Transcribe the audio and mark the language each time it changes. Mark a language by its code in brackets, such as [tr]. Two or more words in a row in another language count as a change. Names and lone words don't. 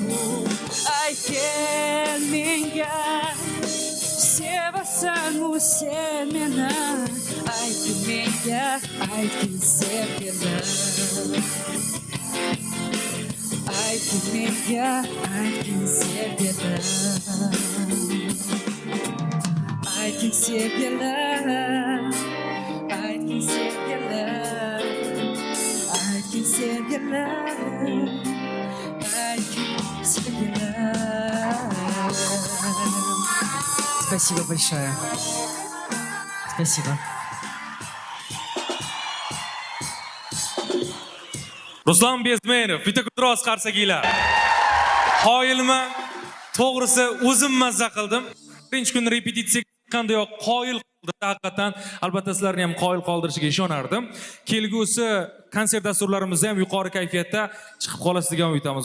[uz] aytgin menga sevasanmi sen meni aytgin menga aytgin sevgilim aytgin menga aytgin sevgilim aytgin sevgilim aytgin sevgilim aytgin sevgilim aytgin sevgilim. [ru] Спасибо большое. Спасибо. [uz] Ruslan Bezmenov, bitta kudros qarsakiylar. Qoyilman, to'g'risi o'zim mazza qildim. Birinchi kun repetitsiya qanday qoyil qildi haqiqatan. Albatta sizlarni ham qoyil qoldirishiga ishonardim. Kelgusi konsert dasturlarimizda ham yuqori kayfiyatda chiqib qolasiz degan umidamiz.